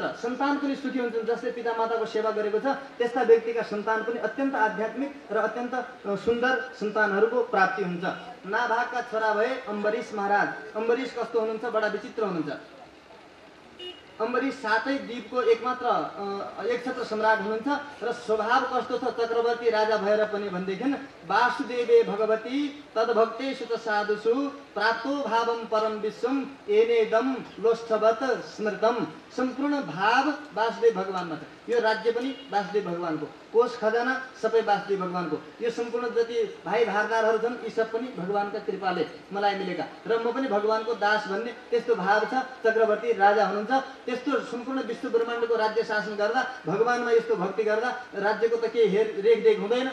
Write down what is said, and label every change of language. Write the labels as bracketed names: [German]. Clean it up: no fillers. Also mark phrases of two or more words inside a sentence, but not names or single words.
[Nepali] सन्तान पनि सुखी हुन्छन्। जसले पिता माताको सेवा गरेको छ त्यस्ता व्यक्तिका सन्तान पनि अत्यन्त आध्यात्मिक र अत्यन्त सुन्दर सन्तानहरूको प्राप्ति हुन्छ। नाभागका छोरा भए अम्बरीश महाराज। अम्बरीश कस्तो हुनुहुन्छ? बडा विचित्र हुनुहुन्छ। अम्बरीश सातै द्वीपको एकमात्र एकछत्र सम्राट हुनुहुन्छ र स्वभाव कस्तो छ? चक्रवर्ती राजा भएर पनि भनेदेखि [Sanskrit] वासुदेवे भगवती तद्भक्तेषु त साधुषु प्राप्तो भावम परम विश्वम एनेदम लोष्ठवत स्मृतम। [Nepali] सम्पूर्ण भाव वासुदेव भगवानमा छ। यो राज्य पनि वासुदेव भगवानको, कोष खजाना सबै वासुदेव भगवानको, यो सम्पूर्ण जति भाइ भारदारहरू छन् यी सब पनि भगवानका कृपाले मलाई मिलेका र म पनि भगवानको दास भन्ने त्यस्तो भाव छ। चक्रवर्ती राजा हुनुहुन्छ। त्यस्तो सम्पूर्ण विश्व ब्रह्माण्डको राज्य शासन गर्दा भगवानमा यस्तो भक्ति गर्दा राज्यको त केही रेखदेख हुँदैन।